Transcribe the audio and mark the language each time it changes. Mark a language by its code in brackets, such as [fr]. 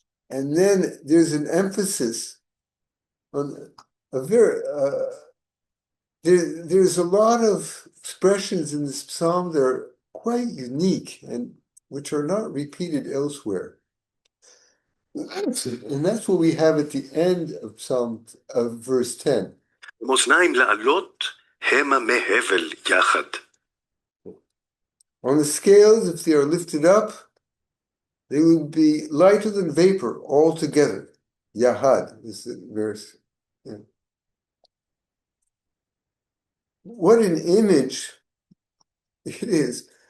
[en] And then there's an emphasis on a very, there's a lot of expressions in this psalm that are quite unique and which are not repeated elsewhere. And that's what we have at the end of verse 10. [he] מאזניים לעלות, המה מהבל יחד. [en] On the scales, if they are lifted up, they will be lighter than vapor altogether. Yahad is the verse. Yeah. What an image it is.